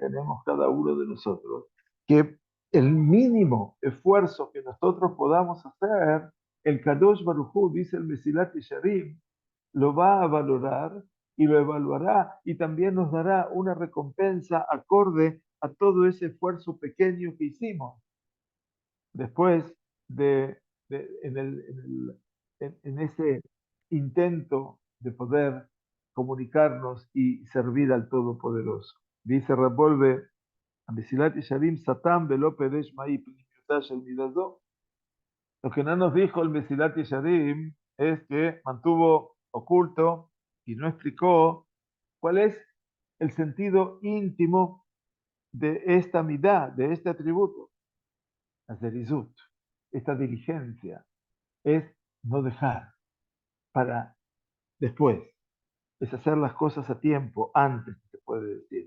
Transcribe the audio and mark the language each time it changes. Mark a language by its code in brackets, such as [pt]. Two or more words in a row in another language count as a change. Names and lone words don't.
[es] tenemos cada uno de nosotros, que el mínimo esfuerzo que nosotros podamos hacer, el Kadosh Baruj Hu, dice el Mesilat Yesharim, lo va a valorar y lo evaluará y también nos dará una recompensa acorde a todo ese esfuerzo pequeño que hicimos después de, en ese intento de poder comunicarnos y servir al Todopoderoso. [he] Dice Rabolve, Mesilat Yesharim סתם ולא פירש מהי פנימיותה של מידה זו. [es] Lo que no nos dijo el Mesilat Yesharim es que mantuvo oculto y no explicó cuál es el sentido íntimo de esta midá, de este atributo, la zerizut, esta diligencia, es no dejar para después, es hacer las cosas a tiempo, antes, se puede decir.